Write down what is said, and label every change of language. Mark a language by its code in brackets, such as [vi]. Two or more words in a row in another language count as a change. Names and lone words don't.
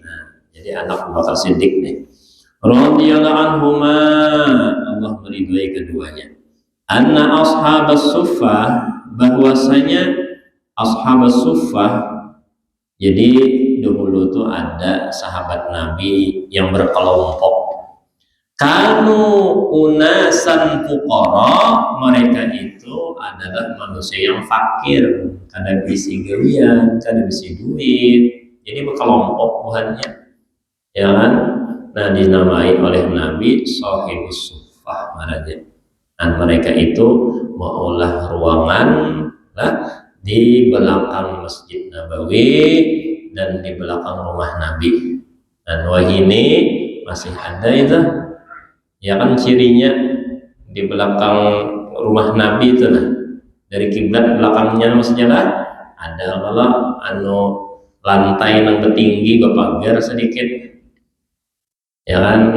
[id] Jadi anak Abu Bakar Siddiq nih. [ar] رضي الله عنهما, [id] Allah meridhai keduanya. [ar] أن أصحاب الصفة, [id] bahwasanya [ar] أصحاب الصفة, [id] jadi dahulu tuh ada sahabat Nabi yang berkelompok. [ar] كانوا أناسا فقراء, [id] mereka itu adalah manusia yang fakir, [bjn] kada bisi gawian, kada bisi duit, jadi berkelompok buhannya, [id] ya kan. [bjn] Nah, dinamai oleh Nabi Shahibus Suffah marahnya. [id] Dan mereka itu mengolah ruangan di belakang Masjid Nabawi dan di belakang rumah Nabi. Dan ini masih ada itu, ya kan, cirinya di belakang rumah Nabi itu nah, dari kiblat belakangnya maksudnya lah, ada kalau lantai yang tinggi berpagar sedikit, ya kan.